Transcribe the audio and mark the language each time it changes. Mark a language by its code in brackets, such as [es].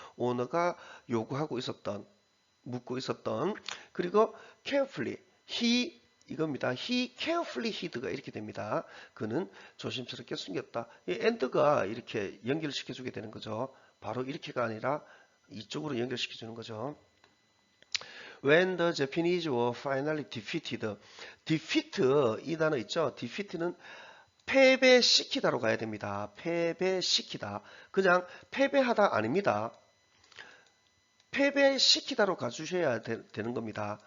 [ko] 오너가 요구하고 있었던 묻고 있었던 그리고 carefully he 이겁니다. he carefully hid 가 이렇게 됩니다. 그는 조심스럽게 숨겼다. 이 and가 이렇게 연결시켜 주게 되는 거죠. 바로 이렇게가 아니라 이쪽으로 연결시켜 주는 거죠. [en] When the Japanese were finally defeated. [ko] defeat 이 단어 있죠. defeat는 패배시키다로 가야 됩니다. 패배시키다. 그냥 패배하다 아닙니다. 패배시키다로 가주셔야 되는 겁니다.